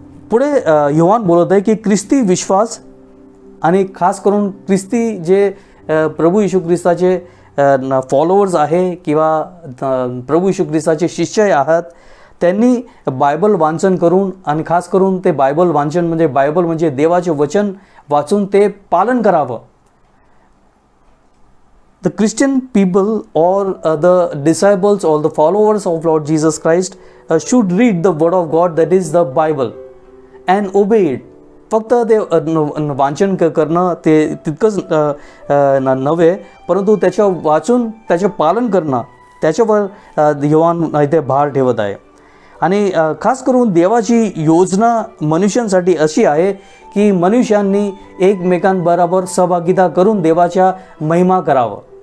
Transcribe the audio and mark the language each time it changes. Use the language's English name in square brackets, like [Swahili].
[Marathi] पुढे योहान बोलत आहे की ख्रिस्ती विश्वास आणि खास करून ख्रिस्ती जे प्रभू येशू ख्रिस्ताचे फॉलोअर्स आहे किंवा प्रभू येशू ख्रिस्ताचे शिष्य आहात, त्यांनी बायबल वाचन करून आणि खास करून ते बायबल वाचन म्हणजे बायबल म्हणजे देवाचे वचन वाचून ते पालन करावं. [English] The Christian people or the disciples or the followers of Lord Jesus Christ should read the word of God, that is the Bible, and obey it. [Marathi] फक्त ते वाचन करणं ते तितकंच नव्हे, परंतु त्याच्या वाचून त्याचे पालन करणं त्याच्यावर योहान इथे भार ठेवत आहे. आणि खास करून देवाची योजना मनुष्यांसाठी अशी आहे की मनुष्यांनी एकमेकांबरोबर सहभागिता करून देवाच्या महिमा करावं.